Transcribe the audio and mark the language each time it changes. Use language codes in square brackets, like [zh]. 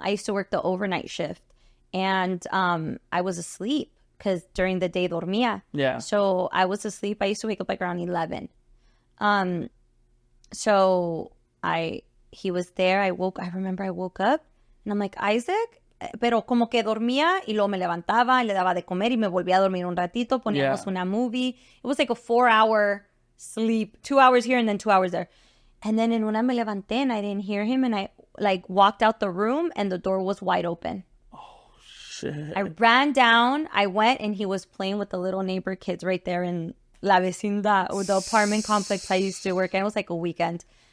[en] I used to work the overnight shift, and I was asleep because during the day dormía. Yeah. So I was asleep. I used to wake up like around 11. So he was there. I remember I woke up, and I'm like, Isaac. [es] Pero como que dormía y luego me levantaba y le daba de comer y me volvía a dormir un ratito. Poníamos una movie. [en] It was like a 4-hour sleep, 2 hours here and then 2 hours there. And then in [es] una me levanté [en] and I didn't hear him and I like walked out the room and the door was wide open. Oh, shit. I ran down. I went and he was playing with the little neighbor kids right there in La Vecindad, or the apartment complex I used to work in. It was like a weekend.